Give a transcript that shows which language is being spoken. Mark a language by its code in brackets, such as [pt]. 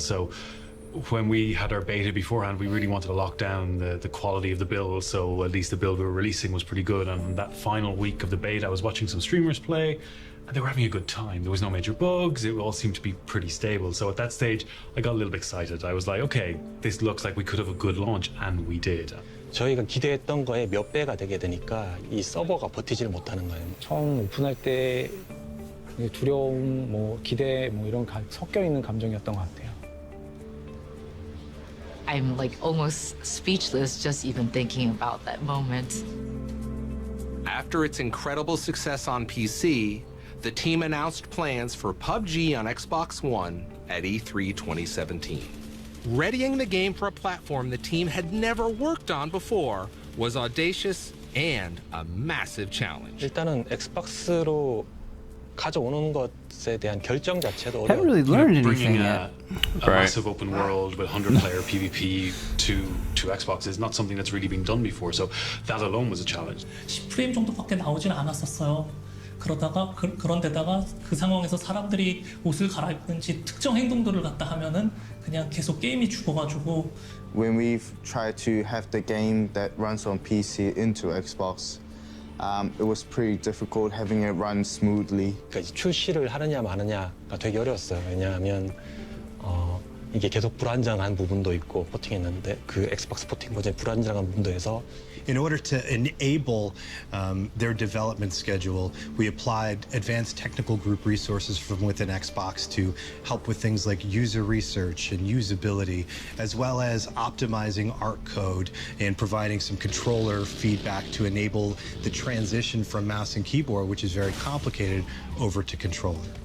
[en] So when we had our beta beforehand, we really wanted to lock down the quality of the build, so at least the build we were releasing was pretty good. And that final week of the beta, I was watching some streamers play, and they were having a good time. There was no major bugs, it all seemed to be pretty stable. So at that stage, I got a little bit excited. I was like, okay, this looks like we could have a good launch, and we did. [ko] 저희가 기대했던 거에 몇 배가 되게 되니까 이 서버가 버티지를 못하는 거예요. 처음 오픈할 때 두려움, 뭐 기대, 뭐 이런 섞여 있는 감정이었던 것 같아요. [en] I'm like almost speechless just even thinking about that moment. After its incredible success on PC, the team announced plans for PUBG on Xbox One at E3 2017. Readying the game for a platform the team had never worked on before was audacious and a massive challenge. [ko] 일단은 엑스박스로 가져오는 것에 대한 결정 자체도 [en] Haven't really learned anything yet. a massive open world with 100-player PvP to Xbox is not something that's really been done before, so that alone was a challenge. [ko] 10프레임 정도밖에 나오진 않았었어요. 그러다가 그런데다가 그 상황에서 사람들이 옷을 갈아입든지 특정 행동들을 갖다 하면은 그냥 계속 게임이 죽어가지고. [en] When we've tried to have the game that runs on PC into Xbox, it was pretty difficult having it run smoothly. [ko] 그러니까 출시를 하느냐 마느냐가 되게 어려웠어요. 왜냐하면 이게 계속 불안정한 부분도 있고 포팅했는데 그 엑스박스 포팅 버전이 불안정한 부분도 해서. [en] In order to enable their development schedule, we applied advanced technical group resources from within Xbox to help with things like user research and usability, as well as optimizing art code and providing some controller feedback to enable the transition from mouse and keyboard, which is very complicated, over to controller.